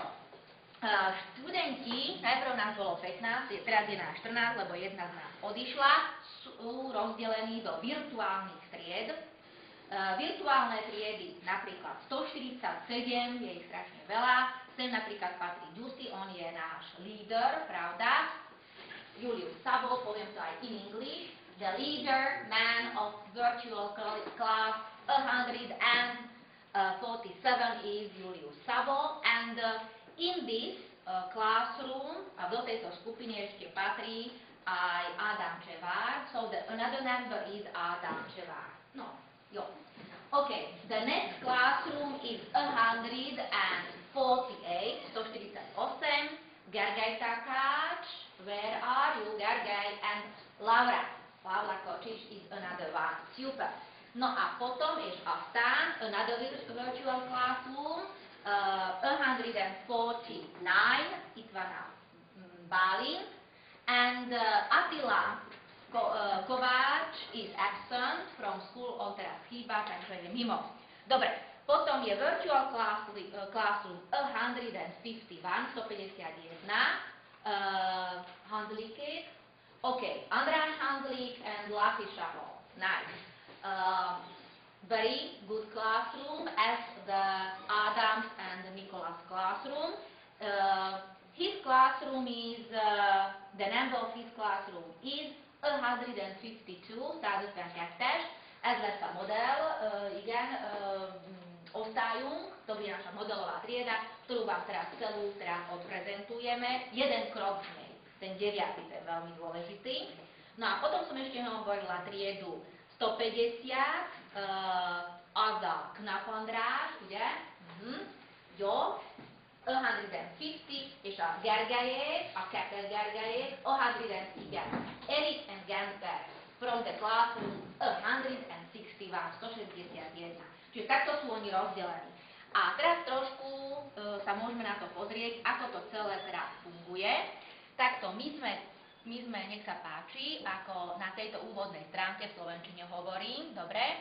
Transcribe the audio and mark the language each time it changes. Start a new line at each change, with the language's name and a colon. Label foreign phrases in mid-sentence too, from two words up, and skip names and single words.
Slovak: Študenti, najprv nás bolo 15, teraz je nás 14, lebo jedna z nás odišla, sú rozdelení do virtuálnych tried. Virtuálne triedy, napríklad 147, je ich strašne veľa, sem napríklad patrí Dusi, on je náš líder, pravda?
English: Julius Sabo,
Slovak: poviem to aj
English: in English, the leader, man of virtual class 147 is Julius Sabo, and in this classroom,
Slovak: a do tejto skupiny ešte patrí aj Adam Čevár,
English: so another member is Adam Čevár.
Slovak: No, jo.
English: Okay, the next classroom is 148, 148, Gergely Takács, where are you, Gergely, and Laura. Laura Kočič is another one, super.
Slovak: No a potom
Hungarian: is aztán,
English: another virtual classroom, 149,
Slovak: Itvana Bálint,
English: and Attila Kovács is absent from school,
Slovak: on teraz chýba, takže je mimo. Dobre, potom je
English: virtual classroom
Slovak: 151,
English: Hanzlík, OK, András Hanzlík and Laci Šahol, nice. Very good classroom as the Adams and the Nicholas classroom. His classroom is, the number of his classroom is 152, 152,
Hungarian: ez lesz a modell, igen, osztályunk,
Slovak: to bude naša modelová trieda, ktorú vám teraz celú teraz odprezentujeme, jeden krok z nej, ten 9, ten veľmi dôležitý. No a potom som ešte hovorila triedu 150,
Hungarian: Ada Knap-András, ugye? Jó. 150, és a Gergelyék, a Keter Gergelyék, 100, igen.
English: Erik and Gensberg, from the classroom 161, 161.
Slovak: Čiže takto sú oni rozdelení. A teraz trošku sa môžeme na to pozrieť, ako to celé teraz funguje. Takto my sme, nech sa páči, ako na tejto úvodnej stránke v slovenčine hovorím, dobre?